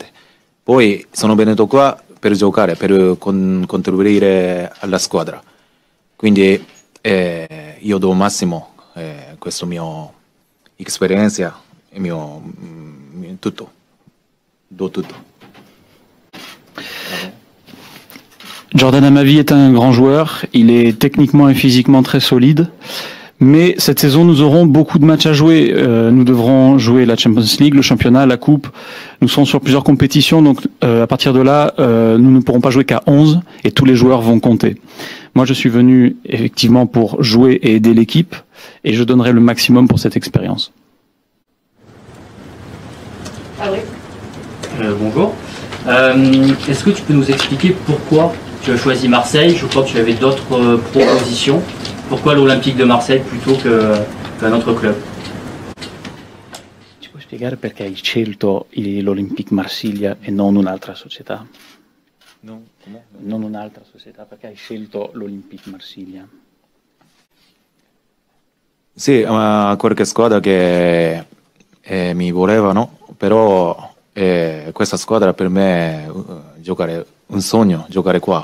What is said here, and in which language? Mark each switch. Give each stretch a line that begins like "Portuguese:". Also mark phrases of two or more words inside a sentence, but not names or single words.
Italian: Poi sono venuto qua per giocare, per contribuire alla squadra, quindi io do massimo, questa mia esperienza e tutto, do tutto.
French: Jordan Amavi est un grand joueur, il est techniquement et physiquement très solide, mais cette saison nous aurons beaucoup de matchs à jouer. Nous devrons jouer la Champions League, le championnat, la coupe. Nous serons sur plusieurs compétitions, donc à partir de là, nous ne pourrons pas jouer qu'à 11 et tous les joueurs vont compter. Moi je suis venu effectivement pour jouer et aider l'équipe et je donnerai le maximum pour cette expérience. Ah oui. Bonjour. Est-ce que tu peux nous expliquer pourquoi tu as choisi Marseille? Je crois que tu avais d'autres propositions. Pourquoi l'Olympique de Marseille plutôt qu'un autre club?
Italian: Ci puoi spiegare perché hai scelto l'Olympique Marsiglia e non un'altra società? No, come? Non un'altra società, perché hai scelto l'Olympique Marsiglia? Sì, qualche squadra che mi volevano, però questa squadra per me è un sogno, giocare qua.